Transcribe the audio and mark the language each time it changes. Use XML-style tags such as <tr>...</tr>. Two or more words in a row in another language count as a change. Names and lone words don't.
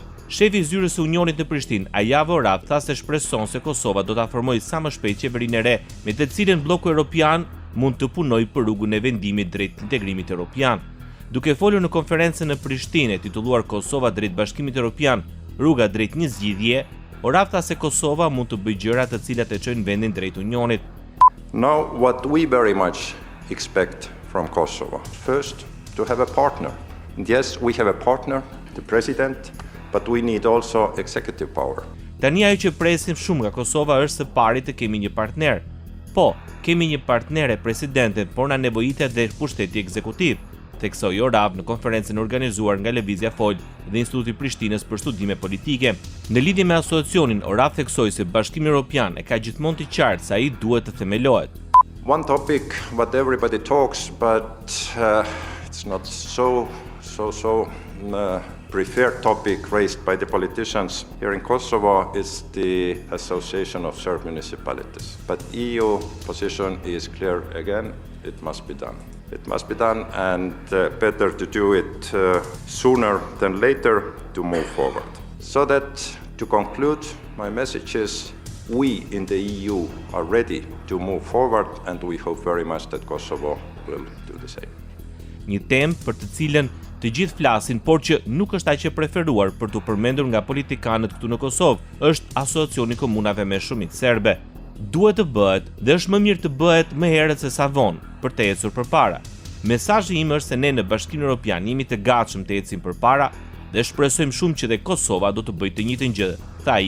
<sq>Shefi i zyrës së Unionit në Prishtinë, Ajavo Raf, tha se shpreson se Kosova do ta formojë sa më shpejt qeverinë e re, me të cilën bloku evropian mund të punojë për rrugën e vendimit drejt integrimit evropian. Duke folur në konferencën në Prishtinë titulluar Kosova drejt Bashkimit Evropian, rruga drejt një zgjidhje, Oraf tha se Kosova mund të bëjë gjëra të cilat e çojnë vendin drejt Unionit.</sq> <en>Now what we very much expect from Kosovo, first to have a partner. And yes, we have a partner, the president, but we need also executive power.</en> <sq>Tani ajo që presim shumë nga Kosova është së pari të kemi një partner. Po, kemi një partnere presidenten, por na nevojitet dhe pushteti ekzekutiv, theksoi Oraf në konferencën organizuar nga Lëvizja Fol dhe Instituti Prishtinës për studime politike. Në lidhje me asociacionin, Oraf theksoi se Bashkimi Evropian e ka gjithmonë të qartë se ai duhet të themelohet.</sq> <en>One topic what everybody talks, but it's not so preferred topic raised by the politicians here in Kosovo is the Association of Serb Municipalities. But EU position is clear again, it must be done. It must be done, and better to do it sooner than later to move forward. So that, to conclude, my message is we in the EU are ready to move forward, and we hope very much that Kosovo will do the same.</en> <sq>Një temë për të cilën të gjithë flasin, por që nuk është aq e preferuar për të përmendur nga politikanët këtu në Kosovë, është asociacioni komunave me shumicë serbe. Duhet të bëhet dhe është më mirë të bëhet më herët se sa vonë për të ecur përpara. Mesazhi im është se ne në Bashkimin Evropian jemi të gatshëm të ecim përpara dhe shpresojmë shumë që dhe Kosova do të bëjë të njëjtën gjë, tha ai.</sq>